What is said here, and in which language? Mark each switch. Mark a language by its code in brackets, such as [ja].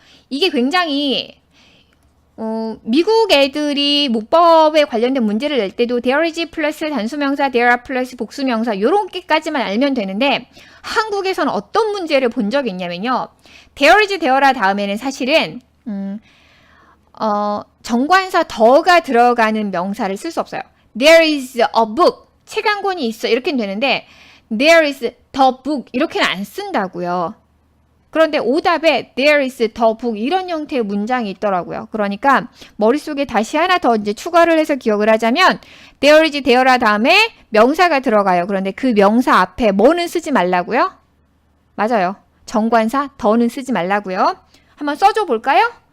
[ko] 이게 굉장히 미국 애들이 문법에 관련된 문제를 낼 때도 there is 플러스 단수명사, there are 플러스 복수명사 요렇게까지만 알면 되는데 한국에서는 어떤 문제를 본 적이 있냐면요. there is there라 다음에는 사실은 정관사 더가 들어가는 명사를 쓸 수 없어요. [en] There is a book. [ko] 책 한 권이 있어. 이렇게는 되는데 [en] There is the book. [ko] 이렇게는 안 쓴다고요. 그런데 오답에 [en] There is the book. [ko] 이런 형태의 문장이 있더라고요. 그러니까 머릿속에 다시 하나 더 이제 추가를 해서 기억을 하자면 There is there라 다음에 명사가 들어가요. 그런데 그 명사 앞에 뭐는 쓰지 말라고요? 맞아요. 정관사 더는 쓰지 말라고요. 한번 써줘 볼까요?